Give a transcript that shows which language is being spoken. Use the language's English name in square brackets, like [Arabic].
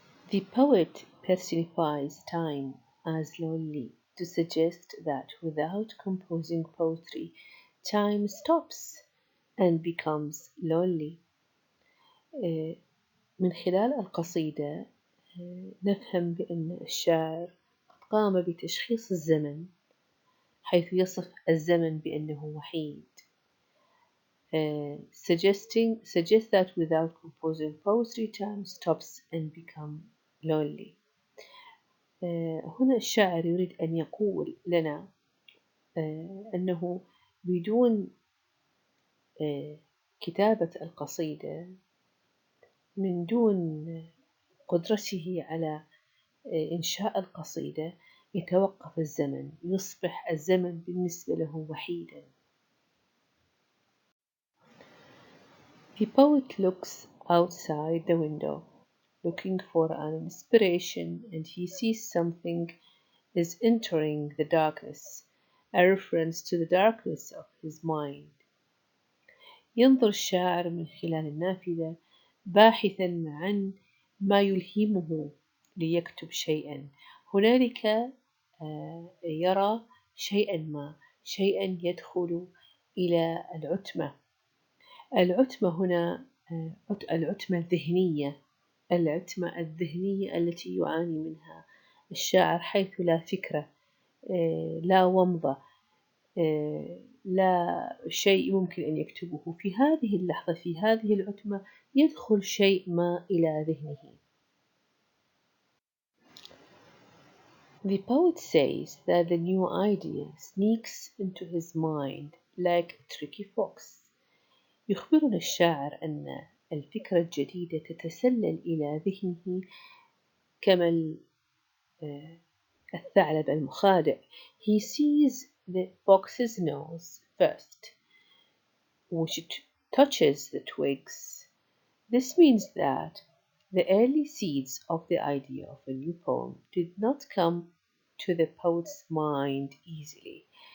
[English] The poet personifies time as lonely to suggest that without composing poetry, time stops and becomes lonely. [Arabic] من خلال القصيدة نفهم بأن الشاعر قام بتشخيص الزمن، حيث يصف الزمن بأنه وحيد. [English] Suggest that without composing poetry, time stops and becomes lonely. [Arabic] هنا الشاعر يريد أن يقول لنا أنه بدون كتابة القصيدة، من دون قدرته على إنشاء القصيدة، يتوقف الزمن، يصبح الزمن بالنسبة له وحيدا. [English] The poet looks outside the window, looking for an inspiration, and he sees something is entering the darkness, a reference to the darkness of his mind. [Arabic] ينظر الشاعر من خلال النافذة باحثا عن ما يلهمه ليكتب شيئا. هنالك يرى شيئا ما، شيئا يدخل إلى العتمة. العتمة هنا العتمة الذهنية، العتمة الذهنية التي يعاني منها الشاعر، حيث لا فكرة، لا ومضة، لا شيء ممكن أن يكتبه. في هذه اللحظة، في هذه العتمة، يدخل شيء ما إلى ذهنه. [English] The poet says that the new idea sneaks into his mind like a tricky fox. [Arabic] يخبرنا الشاعر أن الفكرة الجديدة تتسلل إلى ذهنه كما الثعلب المخادع. [English] He sees the fox's nose first, which touches the twigs. This means that the early seeds of the idea of a new poem did not come to the poet's mind easily.